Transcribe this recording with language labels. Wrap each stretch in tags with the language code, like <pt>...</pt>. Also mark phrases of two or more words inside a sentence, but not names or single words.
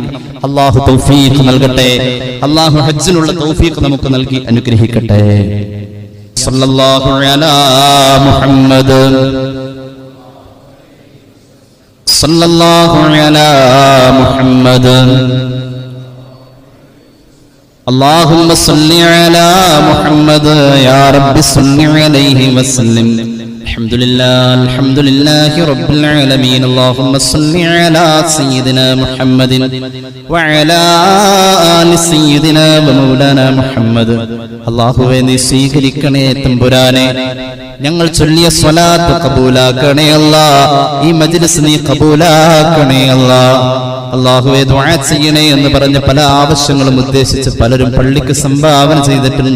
<ml>അല്ലാഹു തൗഫീഖ് നൽകട്ടെ. അല്ലാഹു ഹജ്ജിനുള്ള തൗഫീഖ് നമുക്ക് നൽകി അനുഗ്രഹിക്കട്ടെ.</ml> <ar>صلى الله على محمد صلى الله على محمد اللهم صل على محمد يا رب صل عليه وسلم. الحمد لله رب العالمين. اللهم صل على سيدنا محمد وعلى آل سيدنا ومولانا محمد.</ar> <ml>അല്ലാഹുവേ നീ സ്വീകരിക്കണേ തമ്പുരാനെ. ഞങ്ങൾ ചൊല്ലിയ സ്വലാത്ത് കബൂലാക്കണേ അല്ലാഹ്. ഈ മജ്ലിസ് നീ കബൂലാക്കണേ അല്ലാഹ്. അല്ലാഹുവേ ദുആ ചെയ്യണേ എന്ന് പറഞ്ഞ പല ആവശ്യങ്ങളും ഉദ്ദേശിച്ച് പലരും പള്ളിക്ക് സംഭാവന ചെയ്തിട്ടുണ്ട്.</ml>